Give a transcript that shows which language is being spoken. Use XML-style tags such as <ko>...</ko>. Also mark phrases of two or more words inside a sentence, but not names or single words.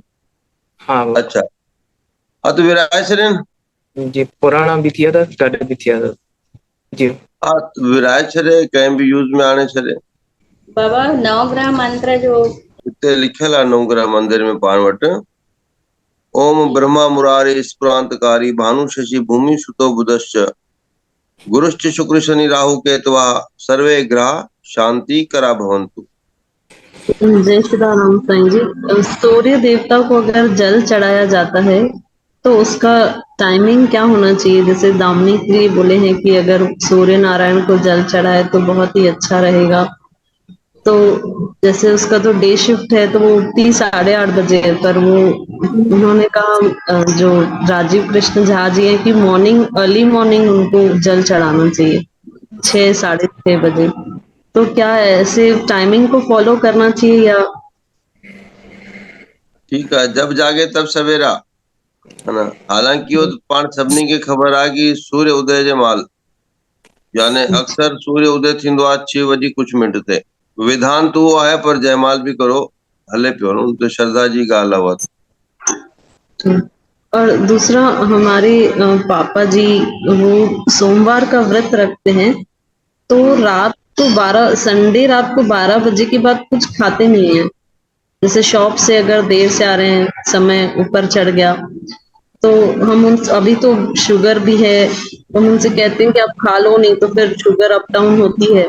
<sd>हा बाबा, अच्छा, हथ विराए छॾनि। जी पुराणा बि थी विया अथसि, गॾु बि थी विया अथसि जी। हा, विराए छॾे, कंहिं बि यूज़ में आणे छॾे। बाबा नवग्रह मंत्र जो हिते लिखियल आहे नवग्रह मंदिर में पाण वटि,</sd> <sa>ओम ब्रह्मा मुरारी स्फुरांतकारी भानु शशि भूमि सुतो बुधश्च गुरुश्च शुक्र शनि राहु केतवा सर्वे ग्रह शांति करा भवंतु।</sa> <hi>जय श्री राम साईं जी। सूर्य देवता को अगर जल चढ़ाया जाता है तो उसका टाइमिंग क्या होना चाहिए? जैसे दामिनी के लिए बोले हैं कि अगर सूर्य नारायण को जल चढ़ाए तो बहुत ही अच्छा रहेगा। तो जैसे उसका तो</hi> <en>day shift</en> <hi>है तो वो उठती 8:30 बजे है, पर वो उन्होंने कहा जो राजीव कृष्ण झा जी हैं कि</hi> <en>morning early morning</en> <hi>उनको जल चढ़ाना चाहिए 6-6:30 बजे। तो क्या ऐसे टाइमिंग को फॉलो करना चाहिए या? ठीक है, जब जागे तब सवेरा, है ना।</hi> <sd>हालांकि वो पाण सभिनी खे ख़बर आहे कि सूर्य उदय जे महिल, यानी अक्सर सूर्य उदय थींदो आहे 6:00 ते। विधान तो उहो आहे, पर जयमाल भी करो हले पियो न, तो श्रद्धा जी ॻाल्हि आहे उहा।</sd> <hi>और दूसरा हमारे पापा जी वो सोमवार का व्रत रखते हैं, तो रात को 12 संडे रात को 12 बजे के बाद कुछ खाते नहीं है। जैसे शॉप से अगर देर से आ रहे हैं, समय ऊपर चढ़ गया तो हम उन अभी तो शुगर भी है, हम उनसे कहते हैं कि आप खा लो, नहीं तो फिर</hi> <en>sugar up down</en> <hi>होती है।</hi>